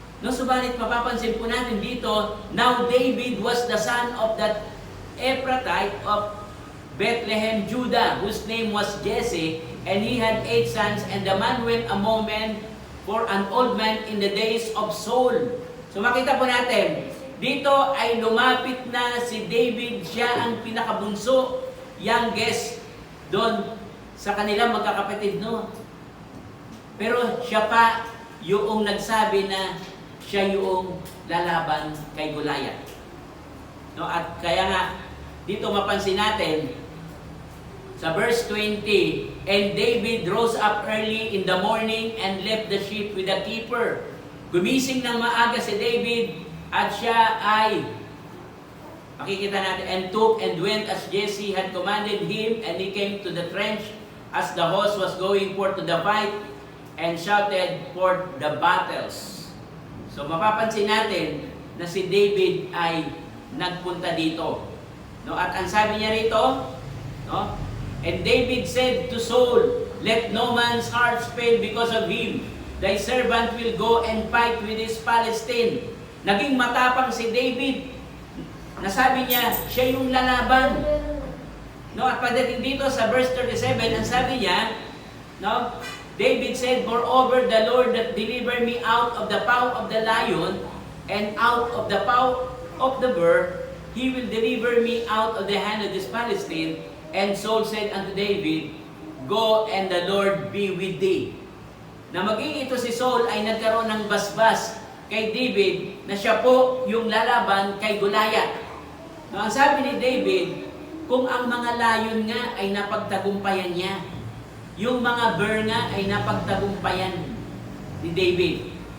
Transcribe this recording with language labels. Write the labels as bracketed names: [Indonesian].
[Filipino] No, subalit mapapansin po natin dito, [English] now David was the son of that Ephrathite of Bethlehem, Judah, whose name was Jesse, and he had 8 sons, and the man went among men for an old man in the days of Saul. [Filipino] So makita po natin, dito ay lumapit na si David, siya ang pinakabunso, youngest, doon sa kanilang magkakapatid, no? Pero siya pa yung nagsabi na siya yung lalaban kay Goliath. No? At kaya nga, dito mapansin natin, sa verse 20, [English] and David rose up early in the morning and left the sheep with the keeper. [Filipino] Gumising ng maaga si David at siya ay, makikita natin, [English] and took and went as Jesse had commanded him, and he came to the trench as the host was going forth to the fight and shouted for the battles. [Filipino] So mapapansin natin na si David ay nagpunta dito. No, at ang sabi niya rito, no? [English] And David said to Saul, let no man's heart fail because of him. Thy servant will go and fight with this Palestine. [Filipino] Naging matapang si David. Nasabi niya, siya yung lalaban. No, at pagdating dito sa verse 37, ang sabi niya, no, [English] David said, moreover, the Lord that delivered me out of the paw of the lion and out of the paw of the bear, He will deliver me out of the hand of this Palestine. And Saul said unto David, go and the Lord be with thee. [Filipino] Na maging ito si Saul ay nagkaroon ng basbas kay David na siya po yung lalaban kay Goliath. No, ang sabi ni David, kung ang mga layon nga ay napagtagumpayan niya, yung mga bear nga ay napagtagumpayan ni David.